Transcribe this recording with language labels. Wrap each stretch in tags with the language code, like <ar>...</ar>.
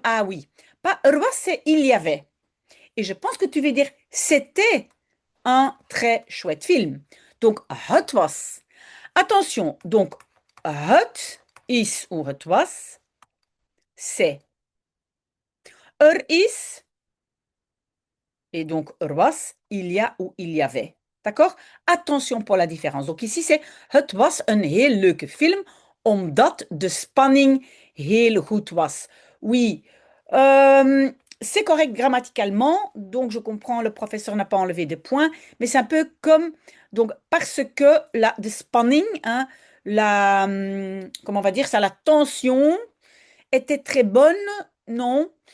<fr>Ah oui, pas</fr> <nl>er was,</nl> <fr>c'est il y avait. Et je pense que tu veux dire c'était un très chouette film. Donc,</fr> <nl>het was.</nl> <fr>Attention, donc,</fr> <nl>het is</nl> <fr>ou het was, c'est.</fr> <nl>Er is,</nl> <fr>et donc</fr> <nl>er was,</nl> <fr>il y a ou il y avait. D'accord? Attention pour la différence. Donc ici, c'est</fr> <nl>het was een heel leuke film, omdat de spanning heel goed was.</nl> <fr>Oui, c'est correct grammaticalement, donc je comprends, le professeur n'a pas enlevé de points, mais c'est un peu comme, donc parce que la</fr> <nl>de spanning,</nl> <fr>hein, la, comment on va dire ça, la tension était très bonne, non.</fr>